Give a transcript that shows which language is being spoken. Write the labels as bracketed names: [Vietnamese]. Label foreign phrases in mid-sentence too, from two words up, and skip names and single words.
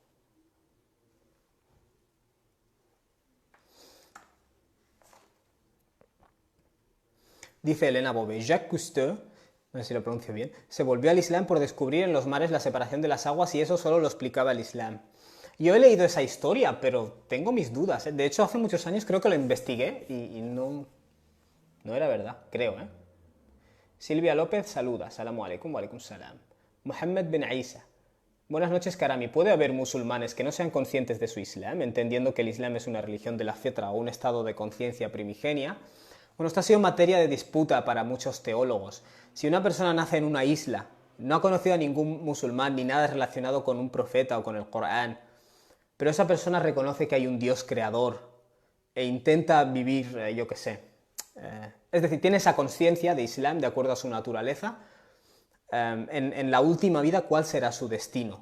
[Spanish] Dice Elena Bobé, Jacques Cousteau, no sé si lo pronuncio bien, se volvió al Islam por descubrir en los mares la separación de las aguas y eso solo lo explicaba el Islam. Yo he leído esa historia, pero tengo mis dudas. De hecho, hace muchos años creo que lo investigué y no era verdad, creo, ¿eh? Silvia López saluda, [Arabic] salamu alaikum, wa alaikum salam. [Spanish] Mohammed Ben Aisa. Buenas noches, Karami. ¿Puede haber musulmanes que no sean conscientes de su Islam, entendiendo que el Islam es una religión de la fitra o un estado de conciencia primigenia? Bueno, esto ha sido materia de disputa para muchos teólogos. Si una persona nace en una isla, no ha conocido a ningún musulmán ni nada relacionado con un profeta o con el Corán, pero esa persona reconoce que hay un Dios creador e intenta vivir, yo qué sé, es decir, tiene esa conciencia de Islam de acuerdo a su naturaleza, en la última vida, ¿cuál será su destino?